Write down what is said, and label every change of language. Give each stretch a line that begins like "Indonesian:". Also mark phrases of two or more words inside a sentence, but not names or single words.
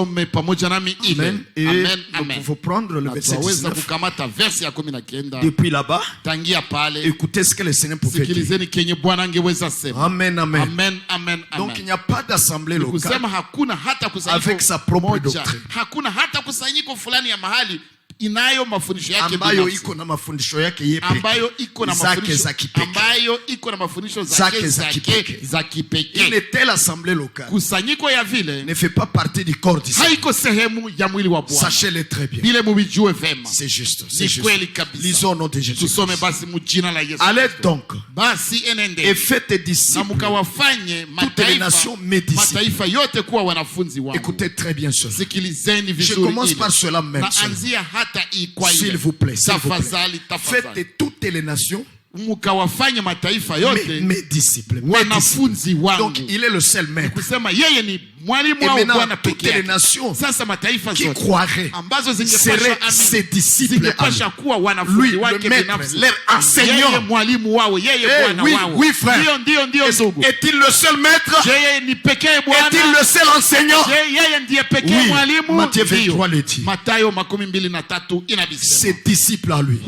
French: Amen. Et il faut prendre le verset 19. Depuis là-bas, écoutez ce que le Seigneur pouvait dire. Amen, amen. Donc il n'y a pas d'assemblée locale avec sa propre doctrine,
Swahili: inayo mafundisho yake ambayo iko na mafundisho yake yeye pekee, ambayo iko na mafundisho ambayo iko na mafundisho zake za kipekee.
French: Une telle assemblée locale,
Swahili: kusanyiko ya vile,
French: ne fait pas partie du corps du Seigneur,
Swahili: haiko sehemu ya mwili wa Bwana.
French: Sachez-le très bien.
Swahili: Bile mubijue vema.
French: C'est juste. C'est
Swahili: kweli kabisa.
French: Lisons au nom de Jésus.
Swahili: Tusome basi mjina la Yesu.
French: Allez donc,
Swahili: basi enende,
French: et faites des disciples,
Swahili: na mkawafanye mataifa yote kuwa wanafunzi wangu.
French: Écoutez très bien cela.
Swahili: Sikilizeni vizuri.
French: Je commence par cela même. S'il vous plaît, faites de toutes les nations mes disciples,
Swahili: wanafunzi wangu.
French: Donc il est le seul maître.
Swahili: Kusema yeye ni mwalimu wao Bwana pekee.
French: Toutes les nations qui croiraient seraient ses disciples. Lui, le maître, leur enseignant. Oui, frère. Est-il le seul maître? Est-il le seul enseignant? Oui, Matthieu 23 le dit. Ses disciples à lui.